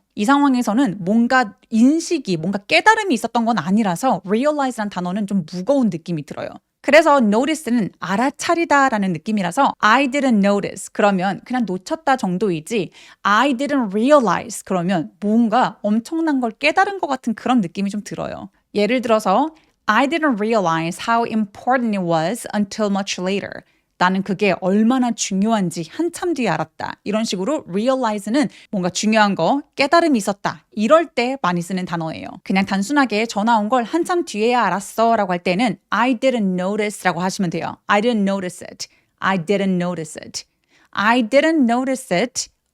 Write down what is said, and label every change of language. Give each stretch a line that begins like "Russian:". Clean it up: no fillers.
Korean: 이 상황에서는 뭔가 인식이, 뭔가 깨달음이 있었던 건 아니라서 realize란 단어는 좀 무거운 느낌이 들어요. 그래서 notice는 알아차리다라는 느낌이라서
English: I didn't notice
Korean: 그러면 그냥 놓쳤다 정도이지
English: I didn't realize
Korean: 그러면 뭔가 엄청난 걸 깨달은 것 같은 그런 느낌이 좀 들어요.
English: 예를 들어서 I didn't realize how important it was until much later.
Korean: 나는 그게 얼마나 중요한지 한참 뒤에 알았다. 이런 식으로 realize는 뭔가 중요한 거, 깨달음이 있었다. 이럴 때 많이 쓰는 단어예요. 그냥 단순하게 전화 온 걸 한참 뒤에야 알았어 라고 할 때는
English: I didn't notice
Korean: 라고 하시면 돼요.
English: I didn't notice it. I didn't notice it. I didn't notice it.